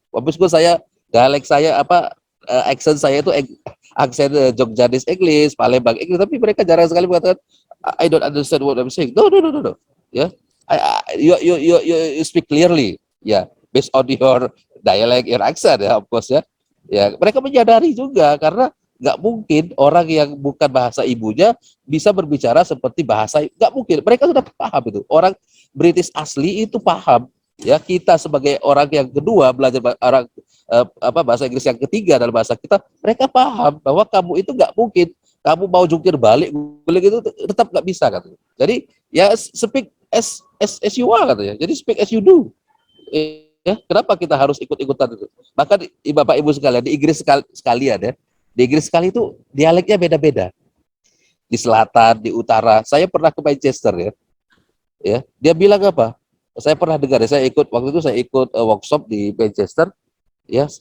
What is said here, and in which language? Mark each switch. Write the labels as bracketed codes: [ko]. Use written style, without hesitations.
[id] Meskipun saya dialek saya accent saya itu aksen Jogjanis English, Palembang English, tapi mereka jarang sekali mengatakan [en] I don't understand what I'm saying. No, no, no, no, no. Ya, you speak clearly. Ya, based on your dialect, your accent ya, of course ya. [id] Ya, mereka menyadari juga karena nggak mungkin orang yang bukan bahasa ibunya bisa berbicara seperti bahasa, nggak mungkin. Mereka sudah paham itu. Orang British asli itu paham. Ya, kita sebagai orang yang kedua belajar bahasa Inggris yang ketiga dalam bahasa kita, mereka paham bahwa kamu itu nggak mungkin kamu mau jungkir balik itu tetap nggak bisa katanya. Jadi ya [en] speak as you are [id] katanya. Jadi [en] speak as you do. [id] Ya, kenapa kita harus ikut-ikutan itu? Maka Bapak Ibu sekalian di Inggris sekalian ya. Di Inggris sekali itu dialeknya beda-beda. Di selatan, di utara. Saya pernah ke Manchester ya. Ya, dia bilang apa? Saya pernah dengar ya, waktu itu saya ikut workshop di Manchester ya.